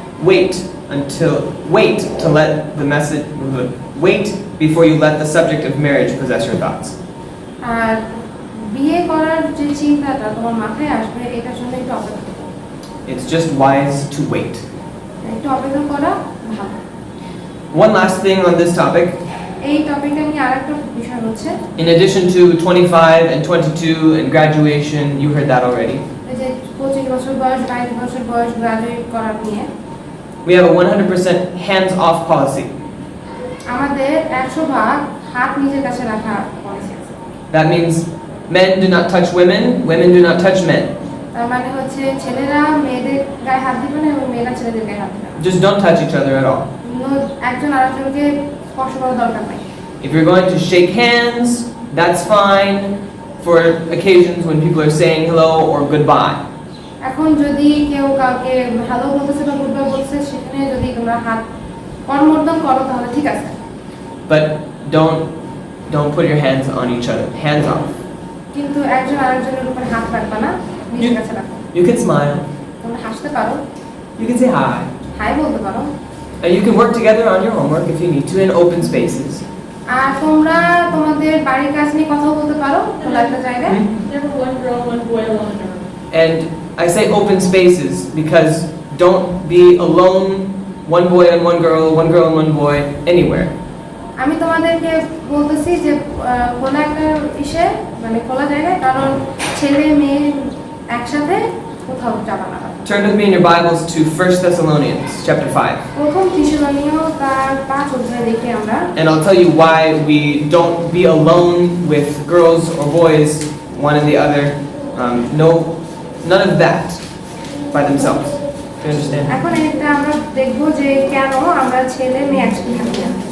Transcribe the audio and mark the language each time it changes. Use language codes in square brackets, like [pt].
[en] Wait to let the message wait before you let the subject of marriage possess your thoughts. [bn] আর বিয়ে করার যে চিন্তাটা তোমার মাথায় আসবে এটার জন্য একটু অপেক্ষা করো। [en] It's just wise to wait. [bn] একটু অপেক্ষা করা ভালো। [en] One last thing on this topic. [bn] এই টপিকটা নিয়ে আরেকটা বিষয় হচ্ছে [en] In addition to 25 and 22 and graduation, you heard that already. [bn] এই যে 25 বছর বয়স 22 বছর বয়স গ্রাজুয়েট করার নিয়ে [en] We have a 100% hands-off policy. [bn] আমাদের 100% হাত নিজের কাছে রাখা পলিসি আছে। [en] That means men do not touch women, women do not touch men. [bn] তার মানে হচ্ছে ছেলেরা মেয়েদের গায়ে হাত দিবে না এবং মেয়েরা ছেলেদের গায়ে হাত দিবে না। [en] Just don't touch each other at all. [bn] একজন আরেকজনকে স্পর্শ করার দরকার নাই। [en] If you're going to shake hands, that's fine for occasions when people are saying hello or goodbye. [bn] এখন যদি কেউ কাউকে হ্যালো বলতেছে বা গুড বাই বলতেছে সেখানে যদি তোমরা হাত করমর্দন করো তাহলে ঠিক আছে। [en] But don't put your hands on each other. Hands off. [bn] কিন্তু একজন আরেকজনের উপর হাত রাখবা না, নিজের কাছে রাখো। [en] You can smile. [bn] তোমরা হাসতে পারো, [en] You can say hi. [bn] High বলতে পারো। [en] And you can work together on your homework if you need to in open spaces. [bn] আর তোমরা তোমাদের বাড়ির কাজ নিয়ে কথা bলতে পারো খোলা একটা জায়গায়। [en] Never one girl, one boy alone in a room. And I say open spaces because don't be alone, one boy and one girl and one boy, anywhere. [bn] আমি তোমাদেরকে বলতেছি যে খোলা একটা ইসে মানে খোলা জায়গায়, কারণ ছেলে মেয়ে একসাথে কোথাও যাবা না। [en] Turn with me in your Bibles to 1 Thessalonians chapter 5. [bn] প্রথম থিসলনীয় তার 5 অধ্যায় দেখে আমরা, [en] And I'll tell you why we don't be alone with girls or boys, one and the other. No, none of that by themselves. Do you understand? [bn] এখন এটা আমরা দেখব যে কেন আমরা ছেলে মেয়ে একসাথে থাকি না।